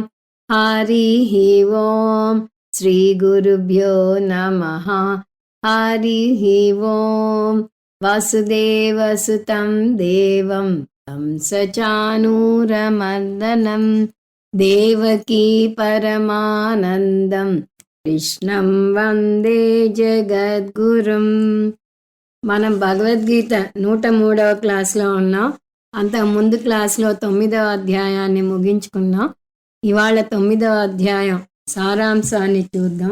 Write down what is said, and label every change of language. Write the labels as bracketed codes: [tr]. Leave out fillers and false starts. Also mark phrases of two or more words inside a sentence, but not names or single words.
[sa] हरिः ओं श्रीगुरुभ्यो नमः। हरिः ओं वसुदेवसुतं देवं कंसचाणूरमर्दनम् देवकी పరమానందం కృష్ణం వందే జగద్గురుం. [te] మనం భగవద్గీత 103వ క్లాస్లో ఉన్నాం. అంతకుముందు క్లాస్లో 9వ అధ్యాయాన్ని ముగించుకున్నాం. ఇవాళ 9వ అధ్యాయం సారాంశాన్ని చూద్దాం.